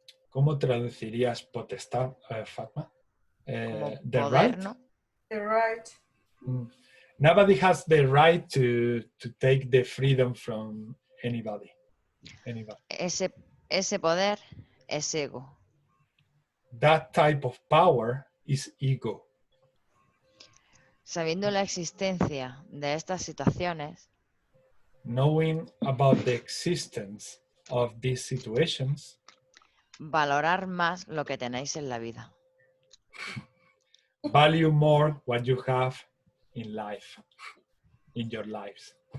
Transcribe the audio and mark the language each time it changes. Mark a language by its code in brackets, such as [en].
[es] ¿Cómo traducirías potestad, Fatma? Como [en] The [es] poder, [en] right? [es] ¿no? [en] The right. Nobody has the right to take the freedom from anybody. [es] Ese poder es ego. [en] That type of power is ego. [es] Sabiendo la existencia de estas situaciones, [en] Knowing about the existence of these situations, [es] valorar más lo que tenéis en la vida. [en] value more what you have in life, in your lives.